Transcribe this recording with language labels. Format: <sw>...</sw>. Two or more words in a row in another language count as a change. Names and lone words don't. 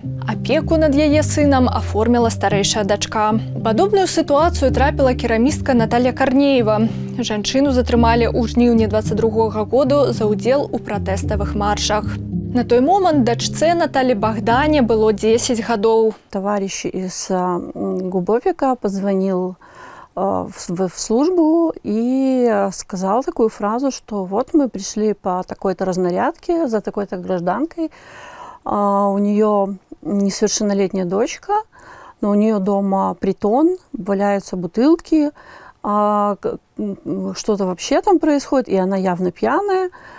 <be>Апеку над яе сынам аформіла старэйшая дачка. У падобную сітуацыю трапіла керамістка Наталья Карнеева. Жанчыну затрымалі ў жніўні 22 году за ўдзел у пратэставых маршах. На той момант дачцэ Наталі Богдане было 10 гадоў.</be> <ru>Товарищ из Губовика позвонил в службу и сказал такую фразу, что вот мы пришли по такой-то разнарядке за такой-то гражданкой. У нее несовершеннолетняя дочка, но у нее дома притон, валяются бутылки, что-то вообще там происходит, и она явно пьяная.</ru>